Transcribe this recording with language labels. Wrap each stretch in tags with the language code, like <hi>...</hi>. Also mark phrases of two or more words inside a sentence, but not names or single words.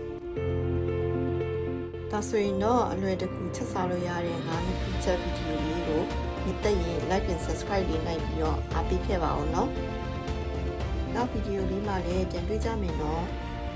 <my>ဒါဆိုရင်တော့အလွယ်တကူချက်စားလို့ရတဲ့ငါးနှစ်ပြချက်ဗီဒီယိုလေးကိုမြတ်ရင်</my> <en>like and subscribe</en> <my>လေးနိုင်ပြီးတော့အားပေးခဲ့ပါအောင်နော်နောက်ဗီဒီယိုလေးမှာလည်းပြန်တွေ့ကြမယ်နော်</my>